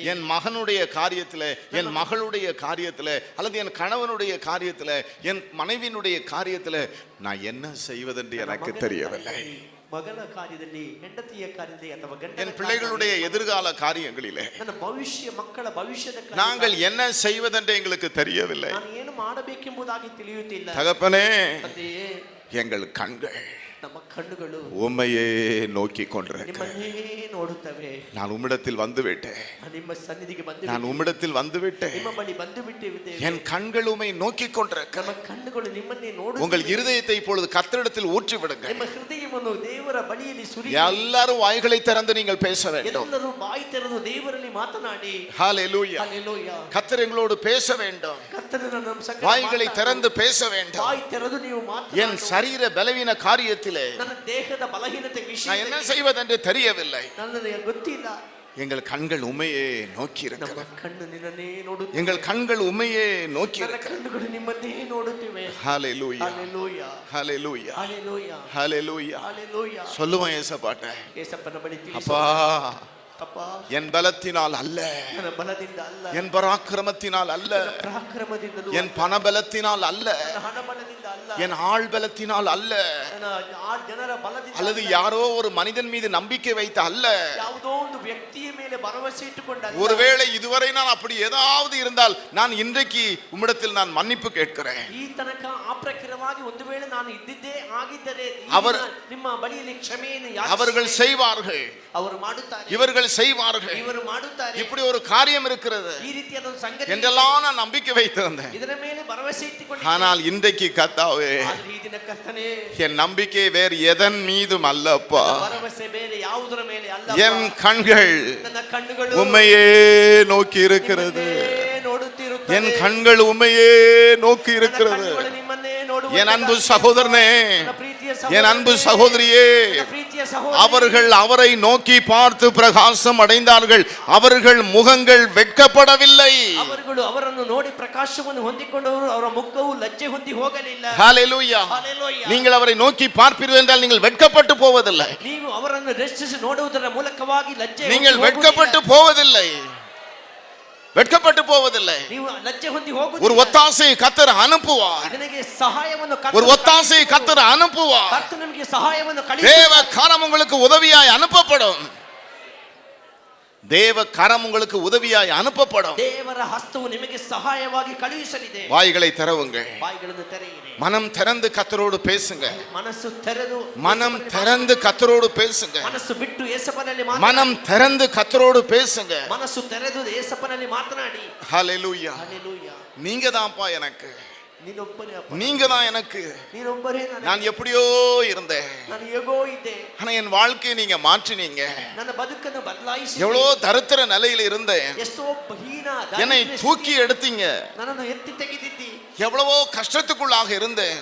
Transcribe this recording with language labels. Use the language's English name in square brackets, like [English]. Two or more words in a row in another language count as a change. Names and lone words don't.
[Tamil] என் மகனுடைய காரியத்துல, என் மகளுடைய காரியத்துல, அல்லது என் கணவனுடைய காரியத்துல, என் மனைவியினுடைய காரியத்துல நான் என்ன செய்வதென்று எனக்கு தெரியவில்லை. [Kannada] ಮಗನ ಕಾರ್ಯದಲ್ಲಿ, ಹೆಂಡತಿಯ ಕಾರ್ಯದಲ್ಲಿ ಅಥವಾ [Tamil] என் பிள்ளைகளுடைய எதிர்கால காரியங்களிலே [Kannada] ನನ್ನ ಭವಿಷ್ಯ, ಮಕ್ಕಳ ಭವಿಷ್ಯದ [Tamil] நாங்கள் என்ன செய்வதென்று எங்களுக்கு தெரியவில்லை. [Kannada] ನಾನು ಏನು ಮಾಡಬೇಕೆಂಬುದಾಗಿ ತಿಳಿಯುತ್ತಿಲ್ಲ. [Tamil] தகப்பனே, [Kannada] ತಂದೆಯೇ, [Tamil] எங்கள் கண்கள் [Kannada] ನಮ್ಮ ಕಣ್ಣುಗಳು [Tamil] உம்மையே நோக்கி கொண்டிருக்கிறேன். [Kannada] ನಿಮ್ಮನ್ನೇ ನೋಡುತ್ತವೆ. [Tamil] நான் உம்மிடத்தில் வந்துவிட்டேன். [Kannada] ನಿಮ್ಮ ಸನ್ನಿಧಿಗೆ ಬಂದು, [Tamil] நான் உம்மிடத்தில் வந்துவிட்டேன். [Kannada] ನಿಮ್ಮ ಬಳಿ ಬಂದು ಬಿಟ್ಟಿದ್ದೇವೆ. [Tamil] என் கண்கள் உம்மை நோக்கி கொண்டிருக்கிறேன். [Kannada] ನಮ್ಮ ಕಣ್ಣುಗಳು ನಿಮ್ಮನ್ನೇ ನೋಡುತ್ತವೆ. [Tamil] உங்கள் இருதயத்தை இப்பொழுது கர்த்தரிடத்தில் ஊற்றி விடுங்க. [Kannada] ನಿಮ್ಮ ಹೃದಯವನ್ನು ದೇವರ ಬಳಿಯಲ್ಲಿ ಸುರಿ. [Tamil] எல்லாரும் வாய்களை திறந்து நீங்கள் பேச வேண்டும். [Kannada] ಎಲ್ಲರೂ ಬಾಯಿ ತೆರೆದು ದೇವರಲ್ಲಿ ಮಾತನಾಡಿ. [Tamil] ஹல்லேலூயா. [Kannada] ಹಲ್ಲೆಲೂಯಾ. [Tamil] கர்த்தர் எங்களோடு பேச வேண்டும். [Kannada] ಕರ್ತನು ನಮ್ಮ ಸಂಗಡ [Tamil] வாய்களை திறந்து பேச வேண்டும். [Kannada] ಬಾಯಿ ತೆರೆದು ನೀವು ಮಾತನಾಡಿ. [Tamil] என் சரீர பலவீன காரியத்திலே [Kannada] ನನ್ನ ದೇಹದ ಬಲಹೀನತೆ [Tamil] நான் [Kannada] ವಿಷಯದಲ್ಲಿ [Tamil] என்ன செய்வதென்று தெரியவில்லை. [Kannada] ನನಗೆ ಗೊತ್ತಿಲ್ಲ. [Tamil] எங்கள் கண்கள் உம்மையே நோக்கி [Kannada] ನಮ್ಮ [Tamil] இருக்கிறது. [Kannada] ಕಣ್ಣು ನಿನ್ನನ್ನೇ ನೋಡುತ್ತಿವೆ. [Tamil] எங்கள் கண்கள் உம்மையே நோக்கி [Kannada] ನನ್ನ [Tamil] இருக்கிறது. [Kannada] ಕಣ್ಣುಗಳು ನಿಮ್ಮನ್ನೇ ನೋಡುತ್ತಿವೆ. [Tamil] ஹல்லேலூயா. [Kannada] ಹಲ್ಲೆಲೂಯಾ. [Tamil] ஹல்லேலூயா. [Kannada] ಹಲ್ಲೆಲೂಯಾ. [Tamil] ஹல்லேலூயா. [Kannada] ಹಲ್ಲೆಲೂಯಾ. [Tamil] சொல்லுவோம் ஏசப்பாட்ட, [Kannada] ಯೇಸಪ್ಪನ ಬಳಿ ತಿಳಿಸು. [Tamil] அப்பா, [Kannada] ಅಪ್ಪ, [Tamil] என் பலத்தினால் அல்ல, [Kannada] ನನ್ನ ಬಲದಿಂದ ಅಲ್ಲ, [Tamil] என் பராக்கிரமத்தினால் அல்ல, [Kannada] ಪರಾಕ್ರಮದಿಂದಲೂ [Tamil] என் பணபலத்தினால் அல்ல, [Kannada] ನನ್ನ ಹಣ ಬಲದಿಂದ ಅಲ್ಲ, [Tamil] என் ஆள் பலத்தினால் அல்ல, [Kannada] ನನ್ನ ಆ ಜನರ ಬಲದಿಂದ [Tamil] அல்லது [Kannada] ಅಲ್ಲ, [Tamil] யாரோ ஒரு மனிதன் மீது நம்பிக்கை வைத்த அல்ல. [Kannada] ಯಾವುದೋ ಒಂದು ವ್ಯಕ್ತಿಯ ಮೇಲೆ ಭರವಸೆ ಇಟ್ಟುಕೊಂಡಲ್ಲ. [Tamil] ஒருவேளை இதுவரை நான் அப்படி ஏதாவது இருந்தால் நான் இன்றைக்கு உம்மிடத்தில் நான் மன்னிப்பு கேட்கிறேன். [Kannada] ಈ ತನಕ ಅಪ್ರಕಾರವಾಗಿ ಒಂದು ವೇಳೆ ನಾನು ಇದ್ದಿದ್ದೇ ಆಗಿದ್ದರೆ ನಿಮ್ಮ ಬಳಿಯಲ್ಲಿ ಕ್ಷಮೆಯನ್ನು [Tamil] அவர்கள் செய்வார்கள், [Kannada] ಅವರು ಮಾಡುತ್ತಾರೆ, [Tamil] இவர்கள் செய்வார்கள், [Kannada] ಇವರು ಮಾಡುತ್ತಾರೆ, [Tamil] இப்படி ஒரு காரியம் இருக்கிறது [Kannada] ಈ ರೀತಿಯಾದ ಒಂದು ಸಂಗತಿ [Tamil] என்றெல்லாம் நான் நம்பிக்கை வைத்திருந்தேன். [Kannada] ಇದರ ಮೇಲೆ ಭರವಸೆ ಇಟ್ಟುಕೊಂಡಿದ್ದೆ. [Tamil] ஆனால் இன்றைக்கு கர்த்தாவே, [Kannada] ಆದರೆ ಈ ದಿನ ಕರ್ತನೇ, [Tamil] என் நம்பிக்கை வேறு எதன் மீதும் அல்லப்பா. [Kannada] ಭರವಸೆ ಬೇರೆ ಯಾವುದರ ಮೇಲೆ ಅಲ್ಲ. [Tamil] என் கண்கள் [Kannada] ನನ್ನ ಕಣ್ಣುಗಳು [Tamil] உம்மையே நோக்கி இருக்கிறது. [Kannada] ನೋಡುತ್ತಿರುತ್ತದೆ. [Tamil] என் கண்கள் உம்மையே நோக்கி இருக்கிறது. [Kannada] ಕಣ್ಣುಗಳು ನಿಮ್ಮನ್ನೇ ನೋಡುವ. [Tamil] என் அன்பு சகோதரனே, என் அன்பு சகோதரியே, [Kannada] ಪ್ರೀತಿಯ ಸಹೋದರಿ, [Tamil] அவர்கள் அவரை நோக்கி பார்த்து பிரகாசம் அடைந்தார்கள். அவர்கள் முகங்கள் வெட்கப்படவில்லை. [Kannada] ಅವರುಗಳು ಅವರನ್ನು ನೋಡಿ ಪ್ರಕಾಶವನ್ನು ಹೊಂದಿಕೊಂಡವರು, ಅವರ ಮುಖವು ಲಜ್ಜೆ ಹೊಂದಿ ಹೋಗಲಿಲ್ಲ. [Tamil] ஹல்லேலூயா. [Kannada] ಹಲ್ಲೆಲೂಯಾ. [Tamil] நீங்கள் அவரை நோக்கி பார்ப்பீர்கள் என்றால் நீங்கள் வெட்கப்பட்டு போவதில்லை. [Kannada] ನೀವು ಅವರನ್ನು ದೃಷ್ಟಿಸಿ ನೋಡುವುದರ ಮೂಲಕವಾಗಿ ಲಜ್ಜೆ [Tamil] நீங்கள் வெட்கப்பட்டு போவதில்லை. வெட்கப்பட்டு போவதில்லை. [Kannada] ನೀವು ಲಜ್ಜೆ ಹೊಂದಿ ಹೋಗುವುದಿಲ್ಲ. [Tamil] ஒரு ஒத்தாசை கர்த்தர் அனுப்புவார். [Kannada] ನಿನಗೆ ಸಹಾಯವನ್ನು [Tamil] ஒரு ஒத்தாசை கர்த்தர் அனுப்புவார். [Kannada] ಕರ್ತನು ನಿಮಗೆ ಸಹಾಯವನ್ನು [Tamil] தேவ [Kannada] ಕಳುಹಿಸುತ್ತಾನೆ. [Tamil] காலம் உங்களுக்கு உதவியாய் அனுப்பப்படும். தேவ கரம் உங்களுக்கு உதவியாய் அனுப்பப்படும். [Kannada] ದೇವರ ಹಸ್ತವು ನಿಮಗೆ ಸಹಾಯವಾಗಿ ಕಳುಹಿಸಲಿದೆ. [Tamil] வாய்களை திறவுங்கள். [Kannada] ಬಾಯಿಗಳನ್ನು ತೆರೆಯಿರಿ. [Tamil] மனம் திறந்து கர்த்தரோடு பேசுங்க. [Kannada] ಮನಸ್ಸು ತೆರೆದು [Tamil] மனம் திறந்து கர்த்தரோடு பேசுங்க. [Kannada] ಮನಸ್ಸು ಬಿಟ್ಟು ಯೇಸಪ್ಪನಲ್ಲಿ [Tamil] மனம் திறந்து கர்த்தரோடு பேசுங்க. [Kannada] ಮನಸ್ಸು ತೆರೆದು ಯೇಸಪ್ಪನಲ್ಲಿ ಮಾತನಾಡಿ. [Tamil] ஹalleluya. [Kannada] ಹಲ್ಲೆಲೂಯಾ. [Tamil] நீங்க தான்ப்பா எனக்கு, [Kannada] ನೀನೊಬ್ಬನೇ ಅಪ್ಪ. [Tamil] நீங்க தான் எனக்கு. [Kannada] ನೀನೊಬ್ಬರೇ [Tamil] நான் எப்படியோ இருந்தேன், [Kannada] ನಾನು ಹೇಗೋ ಇದ್ದೆ. [Tamil] ஆனா என் வாழ்க்கையை நீங்க மாற்றினீங்க. [Kannada] ನನ್ನ ಬದುಕನ್ನು ಬದಲಾಯಿಸಿ. [Tamil] எவ்வளோ தரித்திர நிலையில இருந்தேன், [Kannada] ಎಷ್ಟೋ ಹೀನ [Tamil] என்னை தூக்கி எடுத்தீங்க. [Kannada] ನನ್ನನ್ನು ಎತ್ತಿ ತೆಗೆದಿದ್ದಿ. [Tamil] எவ்வளவோ கஷ்டத்துக்குள்ளாக இருந்தேன்.